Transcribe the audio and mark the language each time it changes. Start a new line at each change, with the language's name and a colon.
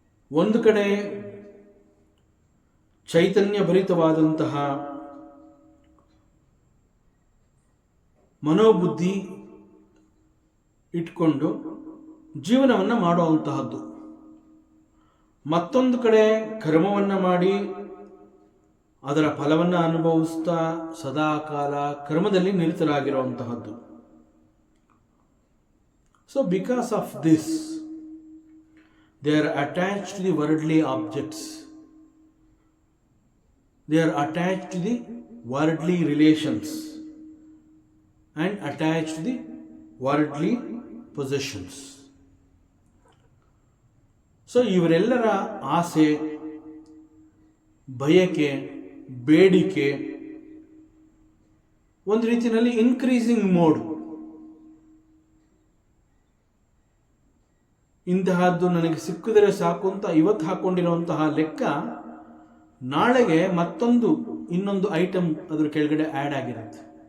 Kannada: ಒಂದು ಕಡೆ ಚೈತನ್ಯ ಭರಿತವಾದಂತಹ ಮನೋಬುದ್ಧಿ ಇಟ್ಕೊಂಡು ಜೀವನವನ್ನು ಮಾಡುವಂತಹದ್ದು, ಮತ್ತೊಂದು ಕಡೆ ಕರ್ಮವನ್ನು ಮಾಡಿ ಅದರ ಫಲವನ್ನು ಅನುಭವಿಸ್ತಾ ಸದಾಕಾಲ ಕರ್ಮದಲ್ಲಿ ನಿರತರಾಗಿರುವಂತಹದ್ದು.
English: So because of this they are attached to the worldly objects, they are attached to the worldly relations and attached to the worldly possessions.
Kannada: So ಇವರೆಲ್ಲರ ಆಸೆ, ಬಯಕೆ, ಬೇಡಿಕೆ ಒಂದು ರೀತಿಯಲ್ಲಿ
English: Increasing mode.
Kannada: ಇಂತಹದ್ದು ನನಗೆ ಸಿಕ್ಕಿದರೆ ಸಾಕು ಅಂತ ಇವತ್ತು ಹಾಕೊಂಡಿರುವಂತಹ ಲೆಕ್ಕ ನಾಳೆಗೆ ಇನ್ನೊಂದು ಐಟಮ್ ಅದ್ರ ಕೆಳಗಡೆ ಆ್ಯಡ್ ಆಗಿರುತ್ತೆ.